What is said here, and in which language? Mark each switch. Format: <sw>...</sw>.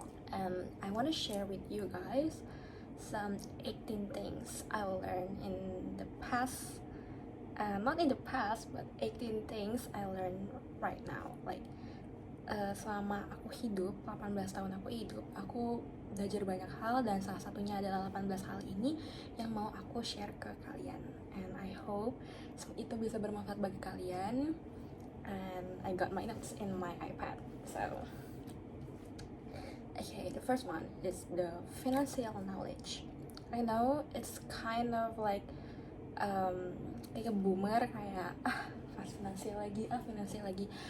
<en>And I want to share with you guys some 18 things I learned in the past. Not in the past, but 18 things I learned right now.</en> <id>Like selama aku hidup, 18 tahun aku belajar banyak hal dan salah satunya adalah 18 hal ini yang mau aku share ke kalian.</id> <en>And I hope</en> <id>itu bisa bermanfaat bagi kalian.</id> <en>And I got my notes in my iPad. So, okay, the first one is the financial knowledge. I know it's kind of like</en> <id>kayak boomer, kayak finansial lagi.</id>